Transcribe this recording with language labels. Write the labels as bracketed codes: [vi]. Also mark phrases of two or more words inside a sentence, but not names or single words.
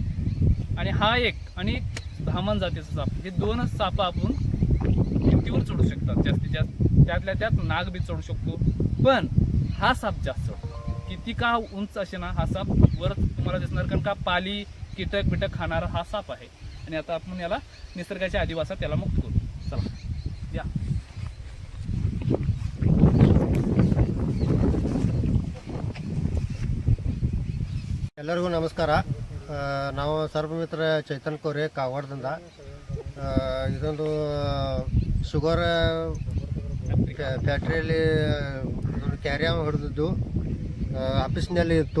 [mr] आणि हा एक आणि धामण जातीचा साप, हे दोनच साप आपण भिंतीवर चढू शकतात जास्तीत जास्त. त्यातल्या त्यात नाग बी चढू शकतो. पण हा साप जास्त किती का उंच असे ना, हा साप वर तुम्हाला दिसणार, कारण का पाली कीटक बिटक खाणारा हा साप आहे. आणि आता आपण याला निसर्गाच्या अधिवासात त्याला मुक्त करू. चला या. [kn] ಎಲ್ಲರಿಗೂ ನಮಸ್ಕಾರ. ನಾವು ಸರ್ಪಮಿತ್ರ ಚೈತನ್ ಕೋರೆ ಕಾಗವಾಡದಿಂದ. ಇದೊಂದು [en] sugar factoryಯಲ್ಲಿ [kn] ಕ್ಯಾರಿಯರ್ ಹಿಡಿದಿದ್ದು ಆಫೀಸ್ನಲ್ಲಿ ಇತ್ತು.